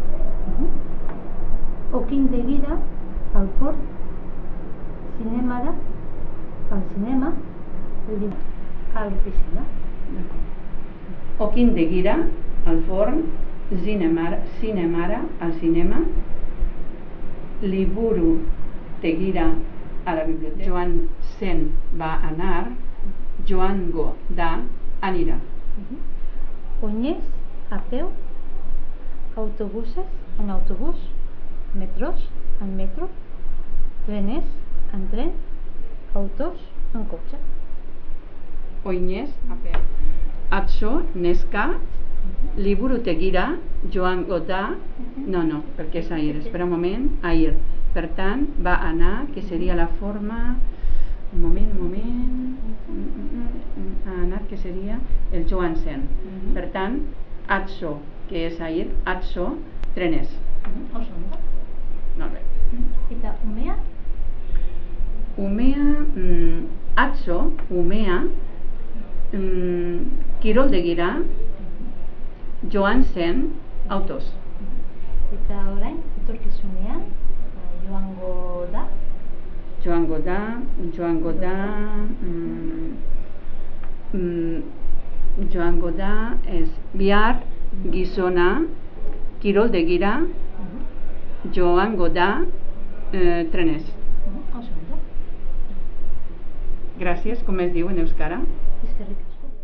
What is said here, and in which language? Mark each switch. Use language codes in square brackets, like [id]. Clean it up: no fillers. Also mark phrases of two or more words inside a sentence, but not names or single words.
[ca] Okindegira, al forn, cinemara, al cinema, a l'oficina. Okindegira, al forn, cinemara, al cinema, [eu] liburu tegira [ca] a la biblioteca. [eu] Joan zen [ca] va anar, [eu] joango da anirà. Oinez, [ca] a peu, autobuses, en autobús, metros, en metro, trenes, en tren, autos, en cotxe. [eu] oinez, atzo, neska, liburutegira, joango da, [ca] no, perquè és ahir, espera un moment, ahir. Per tant, va anar, que seria la forma, un moment, ha anat, que seria el [eu] Joan zen. [ca] Per tant, atzo, que és ahir, [eu] atzo, trenez. Oso ondo. [ca] Molt bé. [eu] Eta umea? Umea, atzo, umea, kiroldegira, joan zen, autoz. Eta orain, etorkizunean, joango da? Joango da, ez, bihar gizona kiroldegira, joango da, trenez. Oso ondo. [ca] Gràcies, com es diu en euskara? [eu] Eskerrik